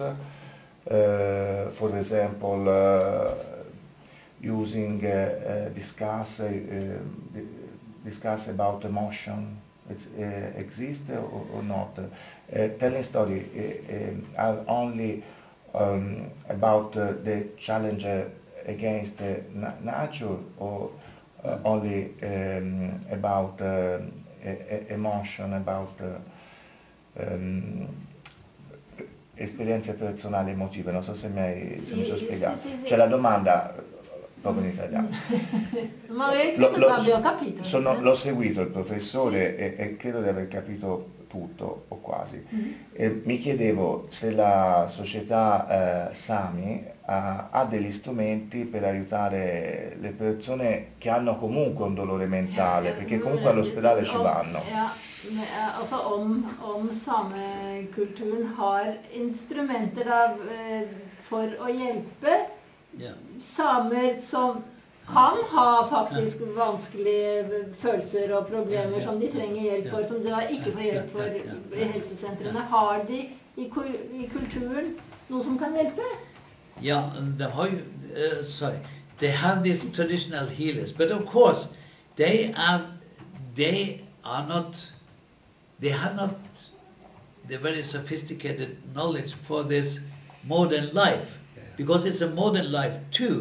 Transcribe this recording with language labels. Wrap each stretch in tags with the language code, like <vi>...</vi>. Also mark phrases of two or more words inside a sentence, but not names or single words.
<en>For example, using discuss about emotion, exist or not. Telling story are only about the challenge against nature, or only about emotion, about</en> <it>esperienze personali emotive. Non so se mi sono spiegato. C'è la domanda proprio in italiano. Ma abbiamo capito. L'ho seguito il professore e credo di aver capito tutto o quasi. Mi chiedevo se la società Sami ha degli strumenti per aiutare le persone che hanno comunque un dolore mentale, perché comunque all'ospedale ci vanno.</it> <no>Altså om samekulturen har instrumenter for å hjelpe samer som kan ha faktisk vanskelige følelser og problemer som de trenger hjelp for, som de da ikke får hjelp for i helsesentrene. Har de i kulturen noe som kan hjelpe?</no> <en>Ja, they have these traditional healers, but of course they have not the very sophisticated knowledge for this modern life, because it's a modern life too.</en>